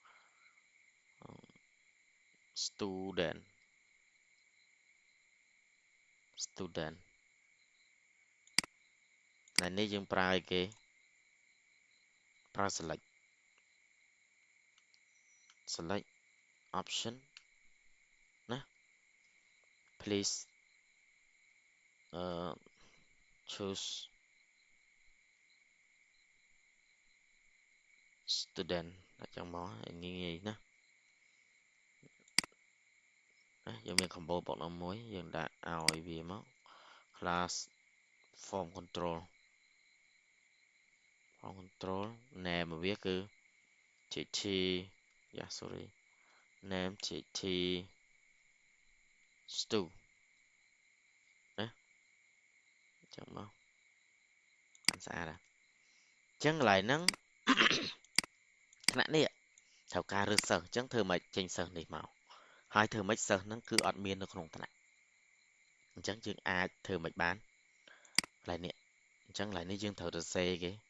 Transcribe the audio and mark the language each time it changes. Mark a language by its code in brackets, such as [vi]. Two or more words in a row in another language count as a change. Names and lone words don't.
[km] student ថ្ងៃនេះយើងប្រើអីគេប្រើ [en] select option [km] ណា [en] please choose student [km] អញ្ចឹងមកងាយៗណា យើងមាន combo បកនោះមួយយើងដាក់ឲ្យវាមក [en] class form control name [km] របស់វាគឺ [en] gt sorry name gt [km] stu ណាអញ្ចឹងមកបានស្អាតហើយអញ្ចឹងកន្លែងហ្នឹង ថ្នាក់នេះត្រូវការរើសសិស្សអញ្ចឹងធ្វើម៉េចចេញសិស្សនេះមកហើយធ្វើម៉េចសិស្សហ្នឹងគឺអត់មាននៅក្នុងថ្នាក់អញ្ចឹងយើងអាចធ្វើម៉េចបានកន្លែងនេះអញ្ចឹងកន្លែងនេះយើងត្រូវទៅសេគេ